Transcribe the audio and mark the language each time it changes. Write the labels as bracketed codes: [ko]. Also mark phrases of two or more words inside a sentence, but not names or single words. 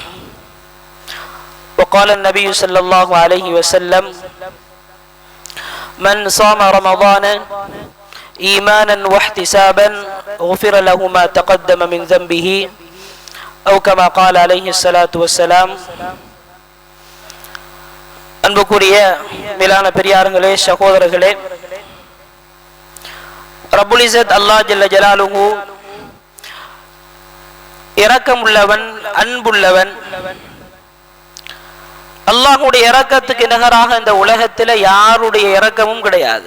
[ar] وقال النبي صلى الله عليه وسلم من صام رمضان إيمانا واحتسابا غفر له ما تقدم من ذنبه أو كما قال عليه الصلاة والسلام. [ta] அன்புக்குரிய மேலான பெரியார்களே, சகோதரர்களே, [ar] رب العزة الله جل جلاله [ta] இரக்கமுள்ளவன், அன்புள்ளவன். அல்லாஹ்வுடைய இரக்கத்துக்கு நிகராக இந்த உலகத்தில் யாருடைய இரக்கமும் கிடையாது.